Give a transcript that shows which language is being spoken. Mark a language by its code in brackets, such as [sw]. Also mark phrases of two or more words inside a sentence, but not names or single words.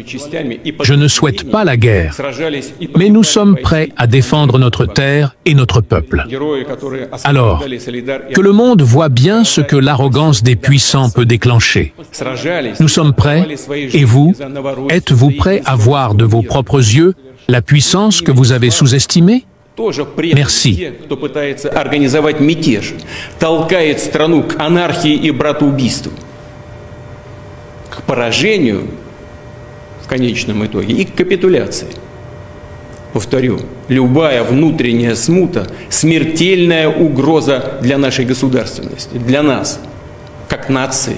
[fr] Je ne souhaite pas la guerre, mais nous sommes prêts à défendre notre terre et notre peuple. Alors, que le monde voit bien ce que l'arrogance des puissants peut déclencher. Nous sommes prêts, et vous, êtes-vous prêts à voir de vos propres yeux la puissance que vous avez sous-estimée? Merci. [ru] Кто пытается организовать мятеж, толкает страну к анархии и братоубийству, к поражению в конечном итоге и к капитуляции. Повторю, любая внутренняя смута – смертельная угроза для нашей государственности, для нас, как нации.